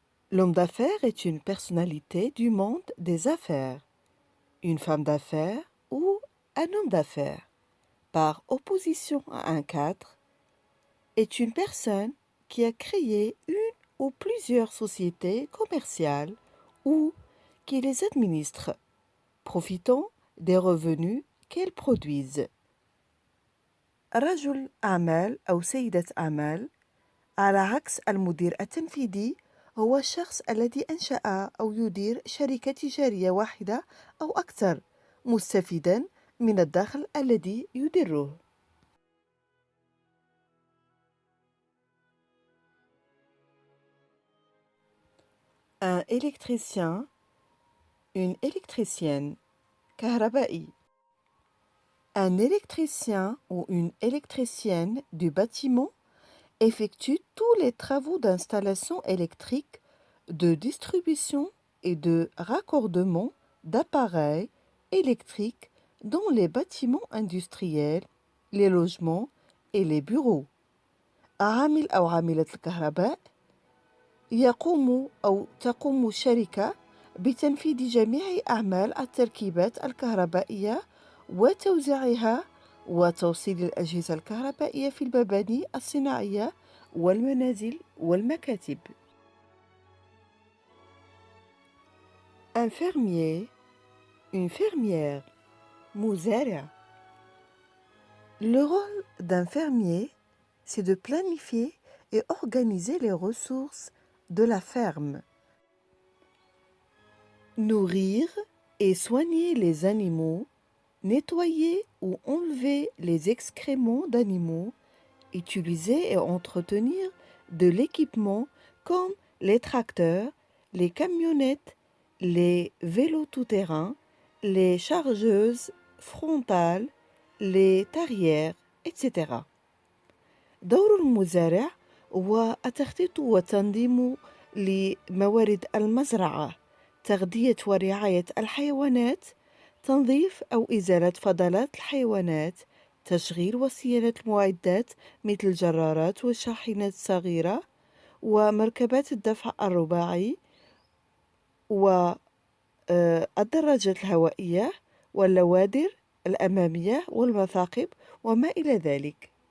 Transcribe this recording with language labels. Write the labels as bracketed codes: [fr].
[fr] L'homme d'affaires est une personnalité du monde des affaires, une femme d'affaires ou un homme d'affaires, par opposition à un cadre, est une personne qui a créé une ou plusieurs sociétés commerciales ou qui les administre, profitant des revenus qu'elles produisent. [ar] رجل أعمال أو سيدة أعمال على عكس المدير التنفيذي هو الشخص الذي أنشأ أو يدير شركة تجارية واحدة أو أكثر مستفيداً من الدخل الذي يدره. [fr] Un électricien, une électricienne, كهربائي. Un électricien ou une électricienne du bâtiment effectue tous les travaux d'installation électrique, de distribution et de raccordement d'appareils électriques dans les bâtiments industriels, les logements et les bureaux. [ar] عامل أو عاملة الكهرباء يقوم أو تقوم الشركة بتنفيذ جميع أعمال التركيبات الكهربائية وتوزيعها وتوصيل الأجهزة الكهربائية في المباني الصناعية والمنازل والمكاتب. [fr] Un fermier, une fermière, مزارع. Le rôle d'un fermier, c'est de planifier et organiser les ressources de la ferme. Nourrir et soigner les animaux, nettoyer ou enlever les excréments d'animaux, utiliser et entretenir de l'équipement comme les tracteurs, les camionnettes, les vélos tout-terrain, les chargeuses frontales, les tarières, etc. [ar] دور المزارع هو التخطيط والتنظيم لموارد المزرعة، تغذية ورعاية الحيوانات، تنظيف أو إزالة فضلات الحيوانات، تشغيل وصيانة المعدات مثل الجرارات والشاحنات الصغيرة ومركبات الدفع الرباعي والدراجات الهوائية واللوادر الأمامية والمثاقب وما إلى ذلك.